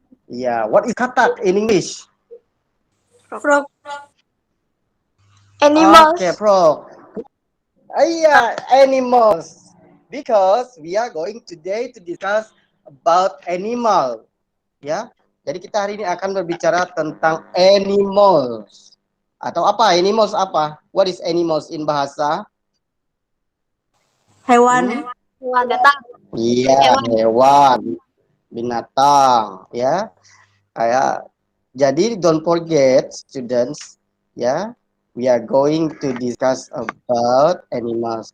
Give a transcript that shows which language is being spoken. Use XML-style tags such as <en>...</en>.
<en>Yeah, what is katak in English? frog. animals. Okay, frog. Yeah, animals. Because we are going today to discuss about animal.</en> <id>Ya. Jadi kita hari ini akan berbicara tentang animals. Atau apa? Animals apa?</id> <en>What is animals in bahasa?</en> <id>Hewan. Binatang. Iya, hewan, binatang, ya.</id> <en>Jadi don't forget students, ya. We are going to discuss about animals.</en>